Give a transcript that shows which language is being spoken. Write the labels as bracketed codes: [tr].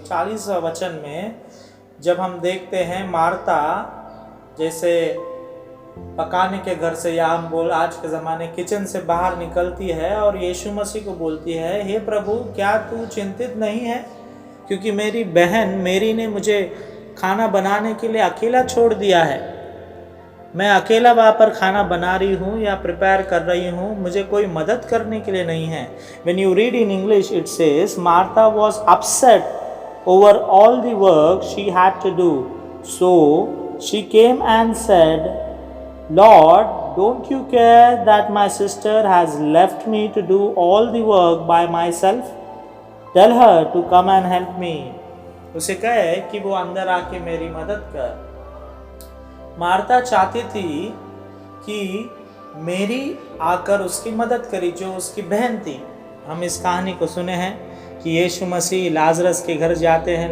[hi] 40वां वचन में जब हम देखते हैं, मार्था जैसे पकाने के घर से, या हम बोल आज के ज़माने किचन से बाहर निकलती है और यीशु मसीह को बोलती है, हे प्रभु, क्या तू चिंतित नहीं है क्योंकि मेरी बहन मेरी ने मुझे खाना बनाने के लिए अकेला छोड़ दिया है। मैं अकेला वहाँ पर खाना बना रही हूँ या प्रिपेयर कर रही हूँ, मुझे कोई मदद करने के लिए नहीं है। [en] When you read in English, it says Martha was upset over all the work she had to do. So she came and said, Lord, don't you care that my sister has left me to do all the work by myself? Tell her to come and help me. [hi] उसे कहे कि वो अंदर आके मेरी मदद कर। Martha चाहती थी कि मेरी आकर उसकी मदद करी, जो उसकी बहन थी। हम इस कहानी को सुने हैं कि यीशु मसीह लाजरस के घर जाते हैं।